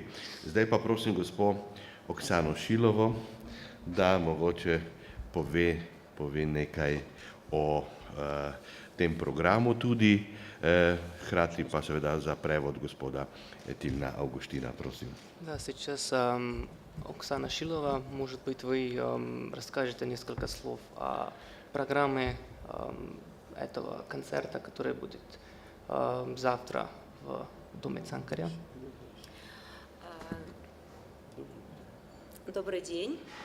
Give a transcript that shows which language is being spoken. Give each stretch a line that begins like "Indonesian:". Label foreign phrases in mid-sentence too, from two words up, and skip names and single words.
Slovenian: Zdaj pa prosim gospo Oksano Šilovo, da mogoče pove nekaj o tem programu tudi, hkrati pa seveda za prevod gospoda Tilna Augustina, prosim.
Russian: Да, сейчас Оксана Шилова, может быть, вы расскажете несколько слов о программе этого концерта, который будет завтра в Доме Цанкаря. Добрый день.